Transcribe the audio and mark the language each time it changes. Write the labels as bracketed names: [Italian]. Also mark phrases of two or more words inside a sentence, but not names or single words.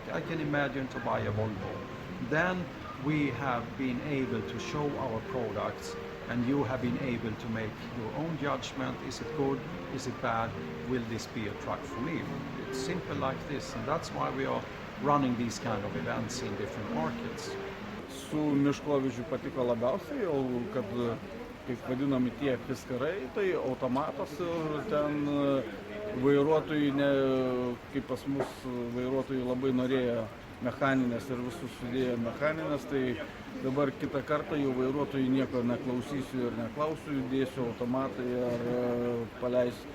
[English] I can imagine to buy a Volvo. Then we have been able to show our products, and you have been able to make your own judgment. Is it good? Is it bad? Will this be a truck for me? It's simple like this, and that's why we are running these kind of events in different markets. [Lithuanian] Su Miškovičiu patiko labiausiai, jau kad, kaip vadinami tie piskarai, tai automatas ir ten vairuotojai, kaip pas mus vairuotojai labai norėjo mechaninės ir visus sudėjo mechaninės, tai dabar kitą kartą jau vairuotojai nieko neklausysiu ir neklausiu, dėsiu automatai ar paleisiu.